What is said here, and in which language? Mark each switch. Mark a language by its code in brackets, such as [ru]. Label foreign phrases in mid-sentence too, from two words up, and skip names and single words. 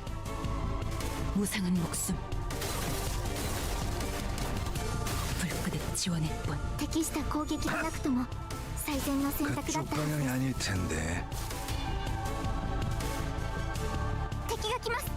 [ko] 무상한 목숨. 불끝의 지원일 뿐. [ja] 適した攻撃がなくとも最善の選択だ [ko] 그쪽 [ja] ったはず [ko] 방향이 아닐 텐데. [ja] 敵が来ます。